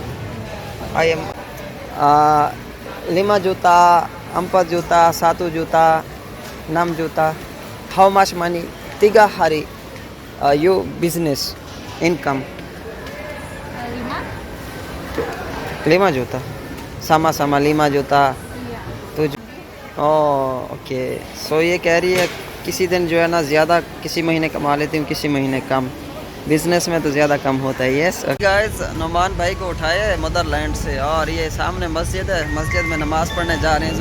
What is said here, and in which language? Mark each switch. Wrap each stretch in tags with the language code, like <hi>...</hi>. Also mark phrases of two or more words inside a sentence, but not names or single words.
<en>I am 5 juta, 4 juta, 1 juta, 6 juta. How much money? 3 hari you business income?</en> <id>5 juta. Sama 5 juta.</id> <ur>اوکے. سو یہ کہہ رہی ہے کسی دن جو ہے نا زیادہ کسی مہینے کما لیتی ہوں, کسی مہینے کم. بزنس میں تو زیادہ کم ہوتا ہے.</ur> <en>yes guys,</en> <ur>نعمان بھائی کو اٹھایا ہے</ur> <en>mother land</en> <ur>سے, اور یہ سامنے مسجد ہے. مسجد میں نماز پڑھنے جا رہے ہیں.</ur>